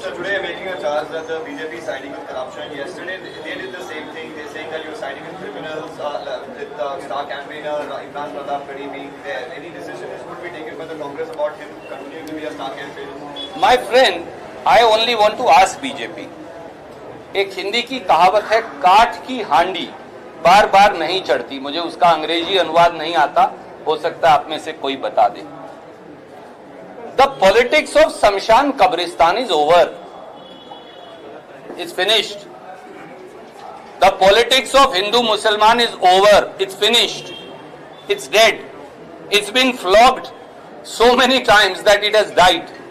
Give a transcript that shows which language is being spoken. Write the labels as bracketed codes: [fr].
[en] So today making a charge that the BJP is siding with corruption. Yesterday they did the same thing. They're saying that you're siding with criminals, with the star campaigner Imran Pratap Gadi being there. Any decision would be taken by the Congress about him continuing to be a star campaigner? My friend, I only want to ask BJP. [hi] एक हिंदी की कहावत है, काठ की हांडी बार बार नहीं चढ़ती। मुझे उसका अंग्रेजी अनुवाद नहीं आता, हो सकता है आप में से कोई बता दे। [en] The politics of Samshan Kabristan is over. It's finished. The politics of Hindu Musliman is over. It's finished. It's dead. It's been flogged so many times that it has died.